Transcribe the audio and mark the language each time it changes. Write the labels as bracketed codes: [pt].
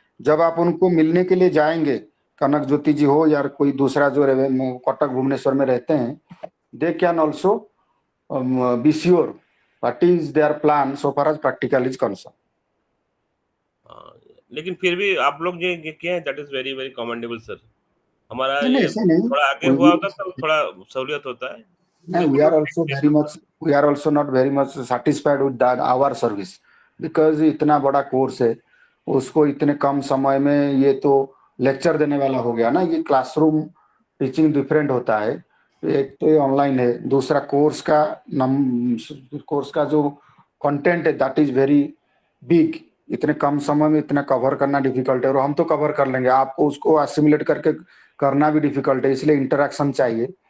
[hi] जब आप उनको मिलने के लिए जाएंगे, कनक ज्योति जी हो या कोई दूसरा जो कटक भुवनेश्वर में रहते हैं, [en] They can also be sure what is their plan so far as practical is concern. [hi] लेकिन फिर भी आप लोग जो ये किए हैं [en] that is very very commendable [hi] sir. हमारा नहीं, ये ऐसा नहीं। थोड़ा आगे हुआ होता तो थोड़ा सहूलियत होता है। [en] No, we are also very much, we are also not very much satisfied with that our service, because [hi] इतना बड़ा कोर्स है, उसको इतने कम समय में ये तो लेक्चर देने वाला हो गया ना। ये क्लासरूम टीचिंग डिफरेंट होता है। एक तो ये ऑनलाइन है, दूसरा कोर्स का जो कंटेंट है [en] That is very big. [hi] इतने कम समय में इतना कवर करना डिफिकल्ट है, और हम तो कवर कर लेंगे, आपको उसको एसिमुलेट करके करना भी डिफिकल्ट है, इसलिए इंटरेक्शन चाहिए।